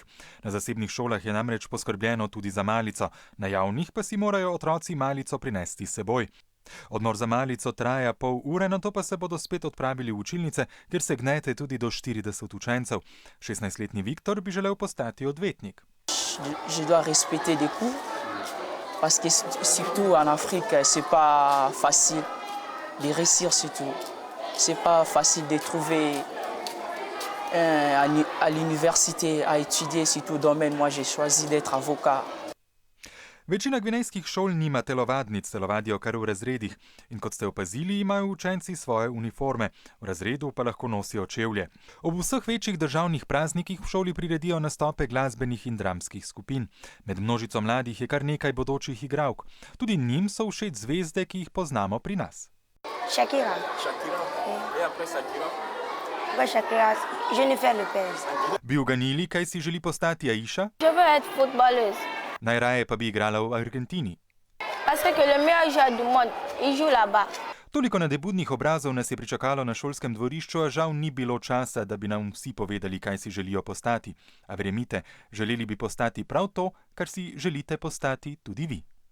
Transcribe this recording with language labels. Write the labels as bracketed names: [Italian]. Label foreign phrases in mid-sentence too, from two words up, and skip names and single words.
[Slovenian] Na zasebnih šolah je namreč poskrbljeno tudi za malico, na javnih pa si morajo otroci malico prinesti s seboj. Odmor za malico traja pol ure, nato pa se bodo spet odpravili v učilnice, kjer se gnete tudi do 40 učencev. 16-letni Viktor bi želel postati odvetnik. [French] Je dois respecter des cours parce que surtout en Afrique, c'est pas facile de réussir surtout. C'est pas facile de trouver à l'université à étudier surtout domaine. Moi, j'ai choisi d'être avocat. [Slovenian] Večina gvinejskih šol nima telovadnic, telovadijo kar v razredih. In kot ste opazili, imajo učenci svoje uniforme, v razredu pa lahko nosijo čevlje. Ob vseh večjih državnih praznikih v šoli priredijo nastope glasbenih in dramskih skupin. Med množico mladih je kar nekaj bodočih igralk. Tudi njim so všeč zvezde, ki jih poznamo pri nas. Shakira. Shakira, Jennifer Lopez. Bi uganili, kaj si želi postati Aisha? [French] Je veux être footballeuse. [Slovenian] Najraje pa bi igrala v Argentini. [French] Parce que le meilleur joueur du monde, il joue là-bas. [Slovenian] Toliko nadebudnih obrazov nas je pričakalo na šolskem dvorišču, a žal ni bilo časa, da bi nam vsi povedali, kaj si želijo postati. A verjemite, želeli bi postati prav to, kar si želite postati tudi vi.